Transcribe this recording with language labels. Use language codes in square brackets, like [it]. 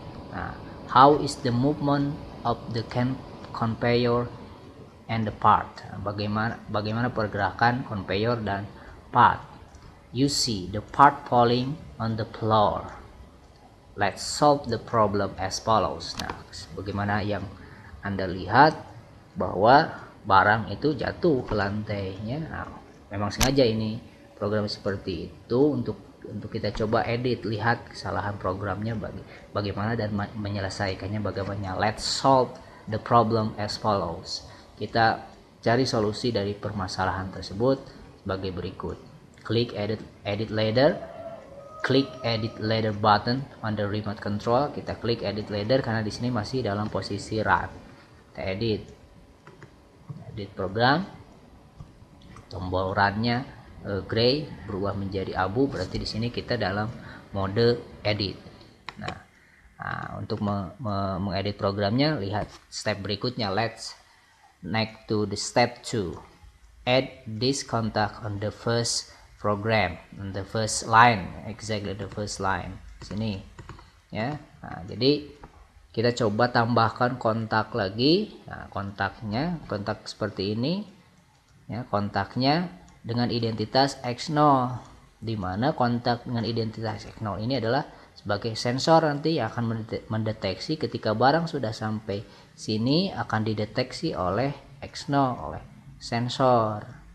[en] Nah, how is the movement of the conveyor and the part? [id] Bagaimana pergerakan conveyor dan part? [en] You see the part falling on the floor. Let's solve the problem as follows. [id] Nah, bagaimana yang Anda lihat bahwa barang itu jatuh ke lantainya. Nah, memang sengaja ini program seperti itu untuk kita coba edit, lihat kesalahan programnya bagaimana dan menyelesaikannya bagaimana. [en] Let's solve the problem as follows. [id] Kita cari solusi dari permasalahan tersebut sebagai berikut. [en] Klik edit ladder. Klik edit ladder button on the remote control. [id] Kita klik edit ladder karena di sini masih dalam posisi run. Kita edit program. Tombol run-nya gray berubah menjadi abu, berarti di sini kita dalam mode edit. Nah, untuk mengedit programnya, lihat step berikutnya. [en] Let's next to the step 2. Add this contact on the first program, on the first line, exactly the first line. [id] Sini, ya. Nah, jadi kita coba tambahkan kontak lagi. Nah, kontak seperti ini, ya, kontaknya dengan identitas X0, di mana kontak dengan identitas X0 ini adalah sebagai sensor nanti yang akan mendeteksi ketika barang sudah sampai sini akan dideteksi oleh X0, oleh sensor.